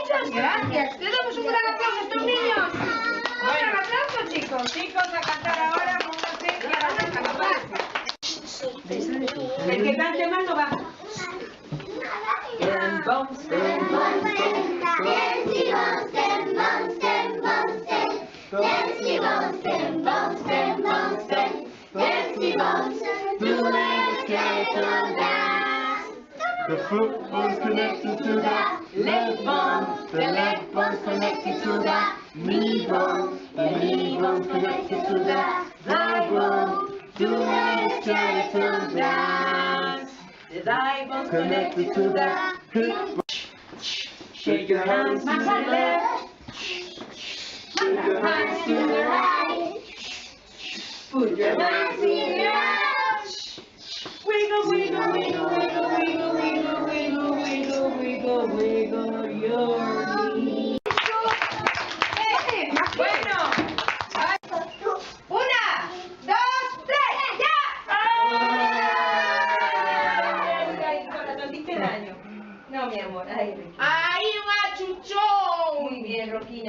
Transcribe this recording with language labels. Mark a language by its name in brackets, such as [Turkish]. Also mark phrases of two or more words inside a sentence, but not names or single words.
[Spanish] Gracias. Le damos un gran aplauso a estos niños. Un gran aplauso, chicos. Chicos, a cantar ahora, pónganse y ahora se cantar. El que cante mal no va. Stem bum, stem bum, stem. Dancey bum, stem bum, stem bum, stem. Dancey bum, stem bum, stem bum, stem. Dancey bum, [English] doing a skeleton dance. The foot bone's connected to the leg bone. The leg bone's connected to the knee bone. The knee bone's connected to the thigh bone. Doing a skeleton dance. The thigh bone's connected to the hip bone. Shake your hands to the left. Shake your hands to the right. Put your hands in your eyes. Wiggle, wiggle, wiggle, wiggle, wiggle, wiggle, wiggle, wiggle, wiggle, wiggle your knee. [Spanish] Bueno. Una, dos, tres, ya. Corazón, te hice daño. No, mi amor, ahí, Ricky. Ahí va, Chuchón. Muy bien, Roquina.